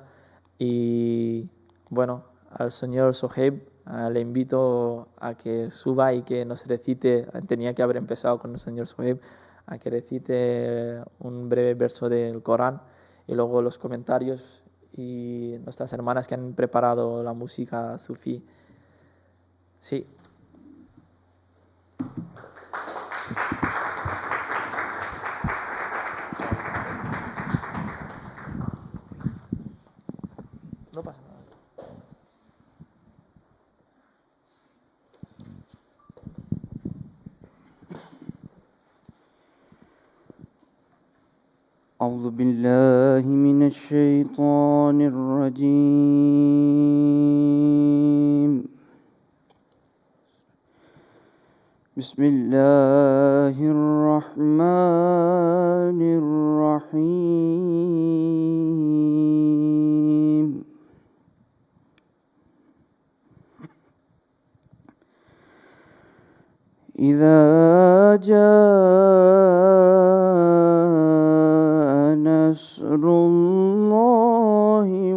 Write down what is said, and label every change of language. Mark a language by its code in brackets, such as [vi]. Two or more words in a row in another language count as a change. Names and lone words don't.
[es] Y bueno, al señor Sohaib le invito a que suba y que nos recite, tenía que haber empezado con el señor Sohaib, a que recite un breve verso del Corán y luego los comentarios y nuestras hermanas que han preparado la música sufí. Sí. No pasa nada. [ar] أعوذ بالله من الشيطان الرجيم بسم الله الرحمن الرحيم إذا جاء نصر الله